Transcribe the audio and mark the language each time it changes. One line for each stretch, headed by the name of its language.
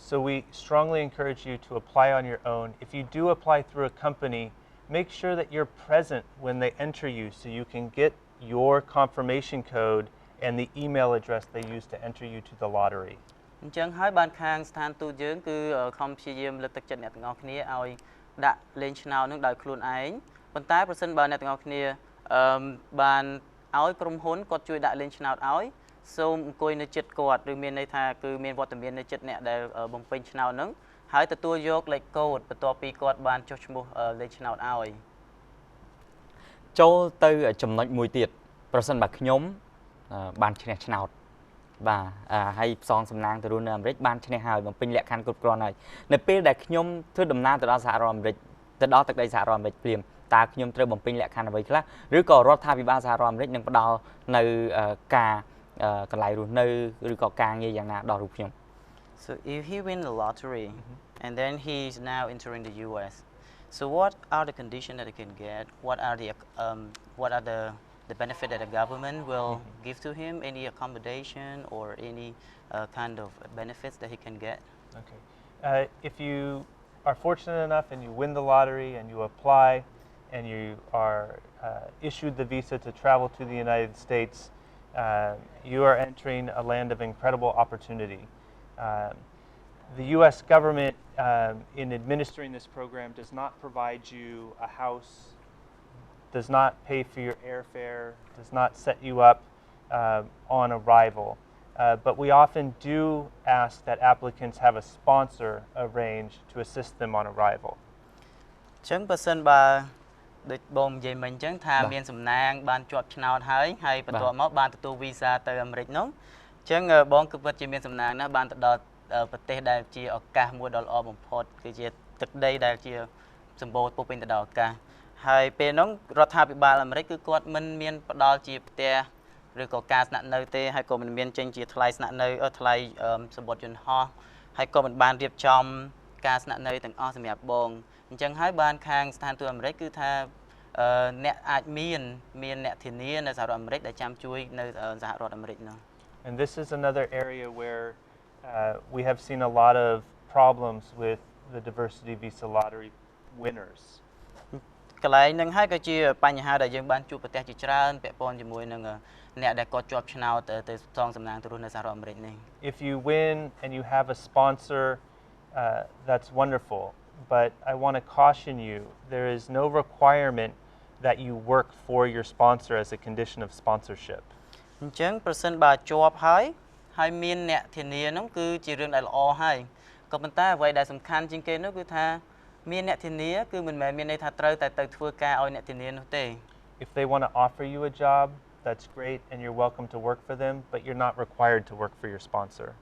English: So we strongly encourage you to apply on your own. If you do apply through a company, make sure that you're present when they enter you so you can get your confirmation code and the email address they use to enter you to the lottery.
Khmer: អញ្ចឹងហើយបានខាងស្ថានទូតយើងគឺខំព្យាយាមលើកទឹកចិត្តអ្នកទាំងអស់គ្នាឲ្យដាក់លេងឆ្នោតនឹងដោយខ្លួនឯងប៉ុន្តែប្រសិនបើអ្នកទាំងអស់គ្នាបានឲ្យក្រុមហ៊ុនគាត់ជួយដាក់លេងឆ្នោតឲ្យសូមអង្គុយនៅចិត្តគាត់ឬមានន័យថាគឺមានវត្តមាននៅចិត្តអ្នកដែលបំពេញឆ្នោតហ្នឹងហើយទទួលយកលេខកូដបន្ទាប់ពីគាត់បានចុះឈ្មោះលេខឆ្នោតឲ្យ ចូលទៅចំណុចមួយទៀតប្រសិនបើខ្ញុំបានឈ្នះឆ្នោតបាទហើយផ្សងសំណាងទៅរស់នៅអាមេរិកបានឈ្នះហើយបំពេញលក្ខខណ្ឌគ្រប់គ្រាន់ហើយនៅពេលដែលខ្ញុំធ្វើដំណើរទៅដល់សហរដ្ឋអាមេរិកទៅដល់ទឹកដីសហរដ្ឋអាមេរិកព្រាមតើខ្ញុំត្រូវបំពេញលក្ខខណ្ឌអ្វីខ្លះឬក៏រដ្ឋាភិបាលសហរដ្ឋអាមេរិកនឹងផ្ដល់នៅការកន្លែងរស់នៅឬក៏ការងារយ៉ាងណាដល់រូបខ្ញុំ
English: So if he win the lottery and then he's now entering the US so what are the conditions that he can get what are the benefit that the government will give to him any accommodation or any kind of benefits that he can get Okay. If you are fortunate enough and you win the lottery and you apply and you are issued the visa to travel to the United States, you are entering a land of incredible opportunity. The U.S. government, in administering this program, does not provide you a house, does not pay for your airfare, does not set you up on arrival. But we often do ask that applicants have a sponsor arranged to assist them on arrival.
Khmer: ចឹងបើសិនបើដូចបងនិយាយមិញចឹងថា បាទ មានសំណាងបានជាប់ឆ្នោតហើយបន្ទាប់មកបានទទួលវីសាទៅអាមេរិកនោះចឹងបងគឺពិតជាមានសំណាងណាស់បានទៅដល់ប្រទេសដែលជាឱកាសមួយដ៏ល្អបំផុតគឺជាទឹកដីដែលជា សម្បូរពោរពេញទៅដោយឱកាសហើយពេលនោះរដ្ឋាភិបាលអាមេរិកគឺគាត់មិនមានផ្ដល់ជាផ្ទះឬក៏ការស្នាក់នៅទេហើយក៏មិនមានចេញជាថ្លៃស្នាក់នៅថ្លៃសម្បត្តិយន្តហោះហើយក៏មិនបានរៀបចំការស្នាក់នៅទាំងអស់សម្រាប់បងអញ្ចឹងហើយបានខាងស្ថានទូតអាមេរិកគឺថាអ្នកអាចមានអ្នកធានានៅសហរដ្ឋអាមេរិកដែលចាំជួយនៅសហរដ្ឋអាមេរិកនោះ
English: And this is another area where we have seen a lot of problems with the diversity visa lottery winners.
Khmer: កន្លែងហ្នឹងហើយក៏ជាបញ្ហាដែលយើងបានជួបប្រទះជាច្រើនពាក់ព័ន្ធជាមួយនឹងអ្នកដែលគាត់ជាប់ឆ្នោតទៅសងសំណាងទៅរស់នៅសហរដ្ឋអាមេរិកនេះ
English: If you win and you have a sponsor, that's wonderful. But I want to caution you, there is no requirement that you work for your sponsor as a condition of sponsorship.
Khmer: អញ្ចឹងប្រសិនបើជាប់ហើយមានអ្នកធានានោះគឺជារឿងដែលល្អហើយក៏ប៉ុន្តែអ្វីដែលសំខាន់ជាងគេនោះគឺថាមានអ្នកធានាគឺមិនមែនមានន័យថាត្រូវតែទៅធ្វើការឲ្យអ្នកធានានោះទេ
English: If they want to offer you a job, that's great and you're welcome to work for them, but you're not required to work for your sponsor.